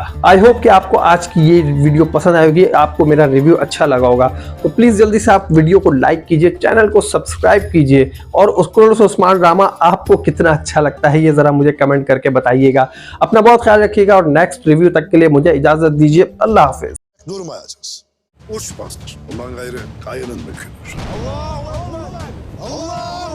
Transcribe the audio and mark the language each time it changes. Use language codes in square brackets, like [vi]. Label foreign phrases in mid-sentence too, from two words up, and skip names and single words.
[en] I hope [hi] कि आपको आज की ये वीडियो पसंद आएगी, आपको मेरा रिव्यू अच्छा लगा होगा। तो प्लीज जल्दी से आप वीडियो को लाइक कीजिए, चैनल को सब्सक्राइब कीजिए, और कुर्नुस उस्मान ड्रामा आपको कितना अच्छा लगता है ये जरा मुझे कमेंट करके बताइएगा। अपना बहुत ख्याल रखिएगा और [en] next review [hi] तक के लिए मुझे इजाजत दीजिए। अल्लाह हाफिज। [tr] Durmayacağız. Uç bastır. Ondan gayrı kayının mümkün. Allah!